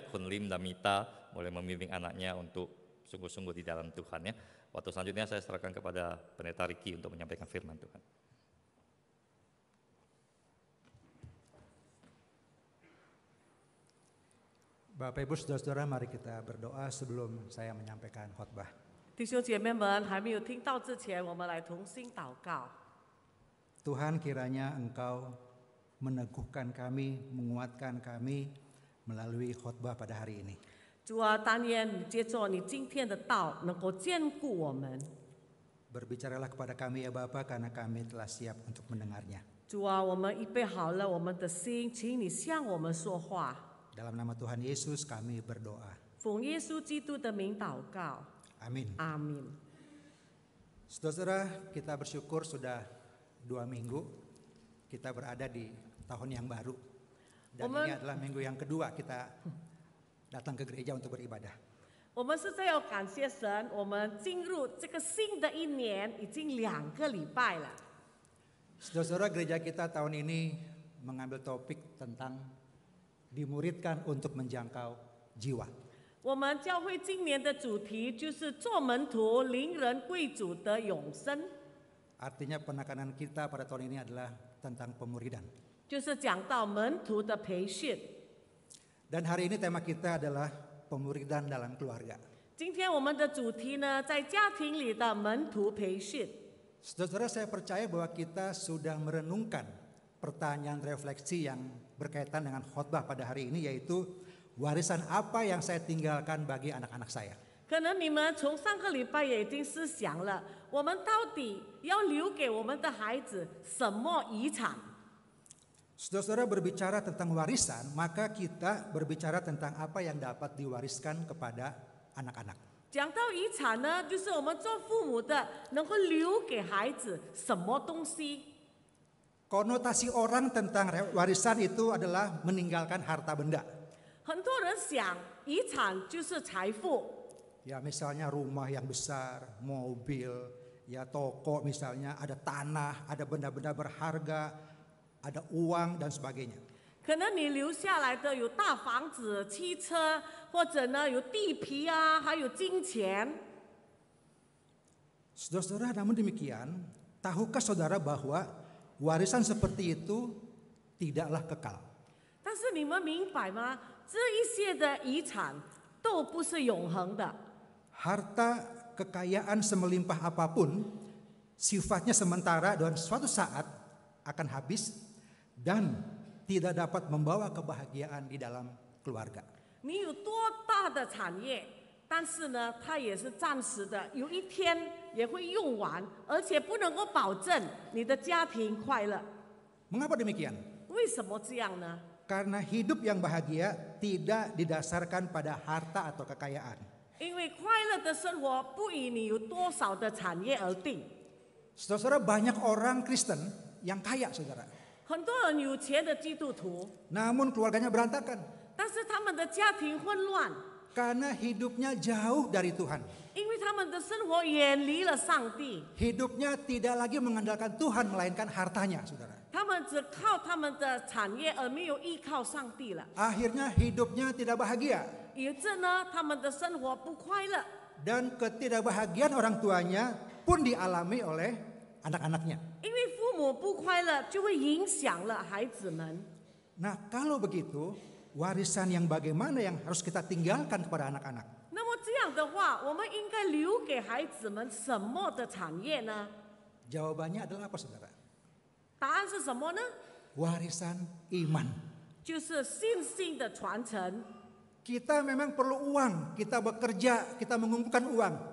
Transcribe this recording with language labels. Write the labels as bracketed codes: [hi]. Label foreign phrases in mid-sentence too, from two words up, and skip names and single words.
[id] Kun Lim dan Mita boleh membimbing anaknya untuk sungguh-sungguh di dalam Tuhan ya. Waktu selanjutnya saya serahkan kepada Pendeta Riki untuk menyampaikan firman Tuhan. Bapak Ibu Saudara-saudara, mari kita berdoa sebelum saya menyampaikan khotbah. [zh] 弟兄姐妹们，还没有听到之前，我们来同心祷告。 [id] Tuhan, kiranya Engkau meneguhkan kami, menguatkan kami melalui khotbah pada hari ini. [zh] 主啊，但愿你借着你今天的道，能够坚固我们。 [id] Berbicaralah kepada kami ya Bapa, karena kami telah siap untuk mendengarnya. [zh] 主啊，我们预备好了我们的心，请你向我们说话。 [id] Dalam nama Tuhan Yesus kami berdoa. [zh] 奉耶稣基督的名祷告， [id] Amin. [zh] 阿明。 [id] Saudara-saudara, kita bersyukur sudah 2 minggu kita berada di tahun yang baru. Dan ini adalah minggu yang kedua kita datang ke gereja untuk beribadah. [zh] 我们实在要感谢神，我们进入这个新的一年已经2个礼拜了。 [id] Saudara-saudara, gereja kita tahun ini mengambil topik tentang dimuridkan untuk menjangkau jiwa. [zh] 我们教会今年的主题就是做门徒，领人归主得永生， [id] Artinya penekanan kita pada tahun ini adalah tentang pemuridan. [zh] 就是讲到门徒的培训。 [id] Dan hari ini tema kita adalah pemuridan dalam keluarga. [zh] 今天我们的主题呢，在家庭里的门徒培训。 [id] Saudara-saudara, saya percaya bahwa kita sudah merenungkan pertanyaan refleksi yang berkaitan dengan khotbah pada hari ini, yaitu warisan apa yang saya tinggalkan bagi anak-anak saya. [zh] 可能你们从上个礼拜也已经思想了，我们到底要留给我们的孩子什么遗产？ [id] Saudara-saudara, berbicara tentang warisan, maka kita berbicara tentang apa yang dapat diwariskan kepada anak-anak. [zh] 讲到遗产呢，就是我们做父母的能够留给孩子什么东西。 [id] Konotasi orang tentang warisan itu adalah meninggalkan harta benda. [zh] 很多人想，遗产就是财富。 [id] Ya, misalnya rumah yang besar, mobil, ya toko misalnya, ada tanah, ada benda-benda berharga, ada uang dan sebagainya. [zh] 可能你留下来的有大房子、汽车，或者呢有地皮啊，还有金钱。 [id] Saudara-saudara, namun demikian, tahukah saudara bahwa warisan seperti itu tidaklah kekal? [zh] 但是你们明白吗？这一些的遗产都不是永恒的。 [id] Harta kekayaan semelimpah apapun sifatnya sementara dan suatu saat akan habis dan tidak dapat membawa kebahagiaan di dalam keluarga. [zh] 你有多大的产业，但是呢，它也是暂时的，有一天也会用完，而且不能够保证你的家庭快乐。 [id] Mengapa demikian? [zh] 为什么这样呢？ [id] Karena hidup yang bahagia tidak didasarkan pada harta atau kekayaan. [zh] 因为快乐的生活不以你有多少的产业而定。 [id] Saudara-saudara, banyak orang Kristen yang kaya, saudara. [zh] 很多人有钱的基督徒， [id] Namun keluarganya berantakan [zh] 但是他们的家庭混乱， [id] karena hidupnya jauh dari Tuhan. [zh] 因为他们的生活远离了上帝， [id] Hidupnya tidak lagi mengandalkan Tuhan melainkan hartanya, saudara. [zh] 他们只靠他们的产业，而没有依靠上帝了。 [id] Akhirnya hidupnya tidak bahagia. [zh] 以致呢，他们的生活不快乐， [id] Dan ketidakbahagiaan orang tuanya pun dialami oleh anak-anaknya. [zh] 因为父母不快乐，就会影响了孩子们。 [id] Nah, kalau begitu, warisan yang bagaimana yang harus kita tinggalkan kepada anak-anak? [zh] 那么这样的话，我们应该留给孩子们什么的产业呢？ [id] Jawabannya adalah apa, saudara? [zh] 答案是什么呢？ [id] Warisan iman. [zh] 就是信心的传承。 [id] Kita memang perlu uang, kita bekerja, kita mengumpulkan uang.